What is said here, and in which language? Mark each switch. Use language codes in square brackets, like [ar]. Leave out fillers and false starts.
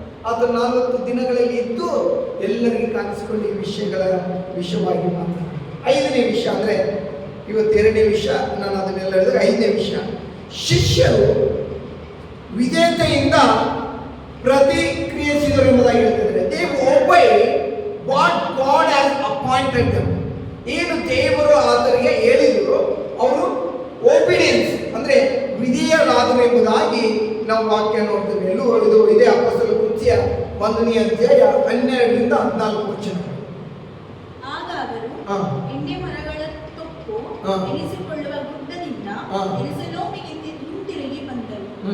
[kn] ಅದು 40 ದಿನಗಳಲ್ಲಿ ಇದ್ದು ಎಲ್ಲರಿಗೆ ಕಾಣಿಸಿಕೊಂಡು ಈ ವಿಷಯವಾಗಿ ಮಾತಾಡಿ. 5ನೇ ವಿಷಯ ಅಂದ್ರೆ, ಇವತ್ತು 2ನೇ ವಿಷಯ, ನಾನು ಅದನ್ನೆಲ್ಲ ಹೇಳಿದ್ರೆ 5ನೇ ವಿಷಯ, ಶಿಷ್ಯರು ವಿಧೇಯತೆಯಿಂದ ಪ್ರತಿಕ್ರಿಯಿಸಿದರು ಎಂಬುದಾಗಿ ಹೇಳ್ತಿದ್ದಾರೆ. [en] they obeyed what God has appointed them. [kn] ಏನು ದೇವರು ಆತನಿಗೆ ಹೇಳಿದ್ರು ಅವರು ಒಬಿಡಿಯನ್ಸ್ ಅಂದ್ರೆ ವಿಧೇಯರಾದರು ಎಂಬುದಾಗಿ ನಾವು ವಾಕ್ಯ ನೋಡ್ತೇವೆ. ಇದು ಇದೇ ಅಪೊಸ್ತಲರ ಕೃತ್ಯ 1ನೇ ಅಧ್ಯಾಯ 12ರಿಂದ 14 ವಚನ. ಆಗ ಅವರು ಎಣ್ಣೆ ಮರಗಳ ತೊಪ್ಪು ಎನಿಸಿಕೊಳ್ಳುವ ಗುಡ್ಡದಿಂದ ಯೆರೂಸಲೇಮಿಗೆ ಹಿಂತಿರುಗಿ ಬಂದರು.